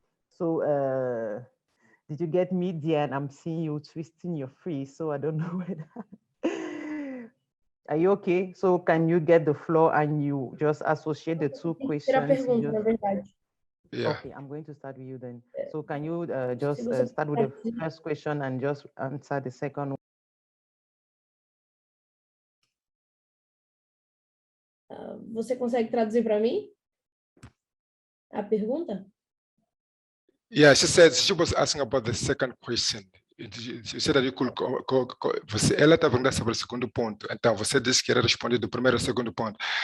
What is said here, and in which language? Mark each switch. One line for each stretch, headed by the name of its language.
English: So did you get me, Diane? I'm seeing you twisting your face, so I don't know whether. Are you okay? So can you get the floor and you just associate the two questions?
Portuguese: Pergunta, na verdade.
English: Yeah. Okay, I'm going to start with you then. So can you just
Portuguese: Se você
English: start with the first question and just answer the second one?
Portuguese: Você consegue traduzir para mim a pergunta?
English: Yeah, she said she was asking about the second question. She said that you could
Portuguese: ela está perguntando sobre o segundo ponto. Então, você disse que era responder do primeiro ao segundo ponto.